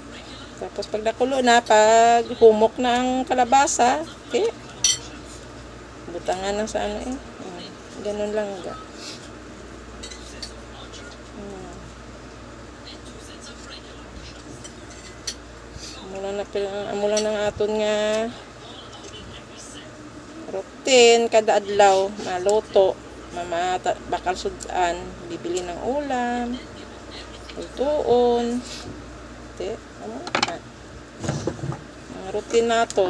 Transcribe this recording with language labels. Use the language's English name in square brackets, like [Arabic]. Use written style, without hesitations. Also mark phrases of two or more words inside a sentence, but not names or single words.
[Hiligaynon] Tapos pag nakulo na, pag humok na ang kalabasa, okay. Butangan na sa ano eh. Ganun lang ga. Amulan ng aton nga routine kada adlaw, maluto, bakal sudan, [Filipino] bibili ng ulam, [Hiligaynon] lutuon. Ang routine naton.